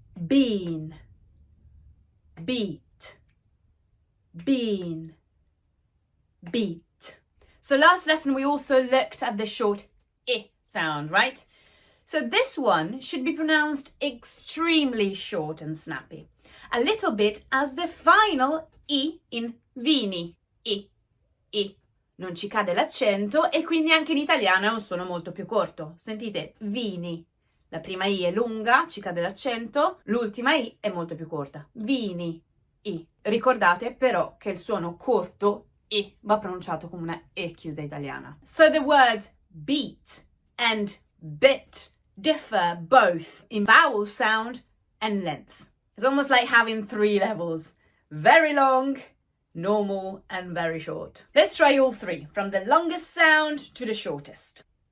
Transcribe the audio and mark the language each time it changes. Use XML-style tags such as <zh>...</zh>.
<en>Bean, beat, bean, beat. So last lesson we also looked at the short I sound, right? So this one should be pronounced extremely short and snappy. A little bit as the final I in vini. I.</en> <it>Non ci cade l'accento e quindi anche in italiano è un suono molto più corto. Sentite, vini. La prima I è lunga, ci cade l'accento, l'ultima I è molto più corta. Vini, I. Ricordate però che il suono corto I va pronunciato come una E chiusa italiana.</it> <en>So the words beat and bit differ both in vowel sound and length. It's almost like having 3 levels. Very long, normal, and very short. Let's try all 3, from the longest sound to the shortest.</en>